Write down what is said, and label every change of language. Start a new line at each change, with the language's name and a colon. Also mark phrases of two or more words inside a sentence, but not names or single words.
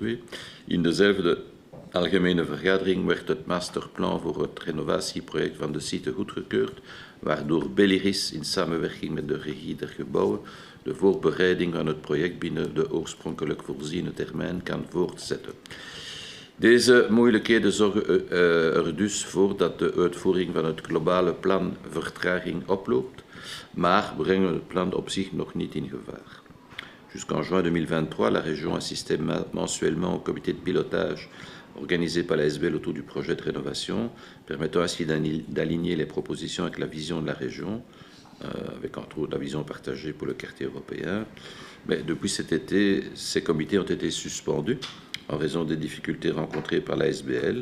Dutch: In dezelfde algemene vergadering werd het masterplan voor het renovatieproject van de site goedgekeurd, waardoor Belliris in samenwerking met de regie der gebouwen de voorbereiding van het project binnen de oorspronkelijk voorziene termijn kan voortzetten. Deze moeilijkheden zorgen er dus voor dat de uitvoering van het globale plan vertraging oploopt, maar brengen het plan op zich nog niet in gevaar.
French: Jusqu'en juin 2023, la région assistait mensuellement au comité de pilotage organisé par la SBL autour du projet de rénovation, permettant ainsi d'aligner les propositions avec la vision de la région, avec entre autres la vision partagée pour le quartier européen. Mais depuis cet été, ces comités ont été suspendus en raison des difficultés rencontrées par la SBL.